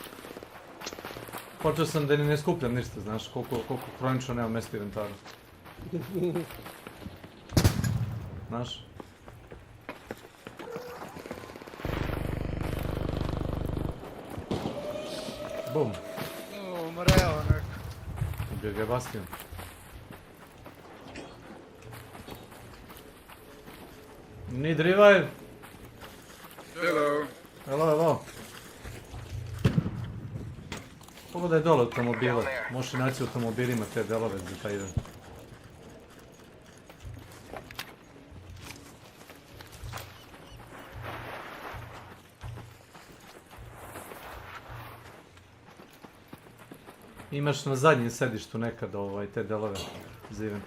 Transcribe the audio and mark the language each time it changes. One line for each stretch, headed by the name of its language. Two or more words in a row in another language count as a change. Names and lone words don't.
Serbian: Počeo sam da ne skupljam ništa, znaš, koliko kronično nema mjesta u inventaru. Znaš? Bum. Umreo neko. Ubio ga je Bastion.
English: Need revive. Hello. Hello.
Serbian: Pogledaj dole automobile. Možeš naći u automobilima te delove za taj ide. Imaš na zadnjem sedištu nekad te delove za event.